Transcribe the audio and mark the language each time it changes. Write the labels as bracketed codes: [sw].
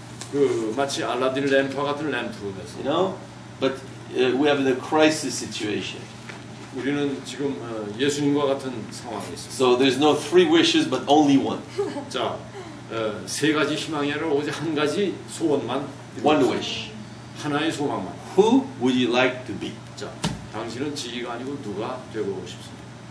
[ko] 그 마치 알라딘 램프와 같은 램프에서. [en] You know, but we have the crisis situation. [ko] 우리는 지금 예수님과 같은 상황에 있습니다. [en] So there's no three wishes, but only one. [ko] 자, 세 가지 희망이 아니라 오직 한 가지 소원만. [en] One wish. [ko] 하나의 소망만. [en] Who would you like to be? [ko] 자, 당신은 지가 아니고 누가 되고 싶습니까?